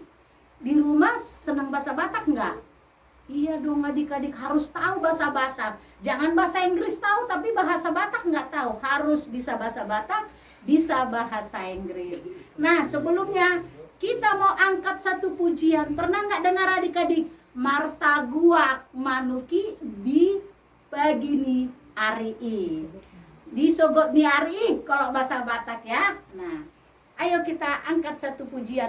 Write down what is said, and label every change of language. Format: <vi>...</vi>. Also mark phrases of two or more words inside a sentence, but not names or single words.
<id>Di rumah senang bahasa Batak enggak? Iya dong adik-adik, harus tahu bahasa Batak. Jangan bahasa Inggris tahu tapi bahasa Batak enggak tahu. Harus bisa bahasa Batak, bisa bahasa Inggris. Nah, sebelumnya kita mau angkat satu pujian. Pernah nggak dengar adik-adik?</id> <bbc>Martaguak manuki di pagini arii. Di sogot ni arii</bbc> <id>kalau bahasa Batak ya. Nah, ayo kita angkat satu pujian.</id>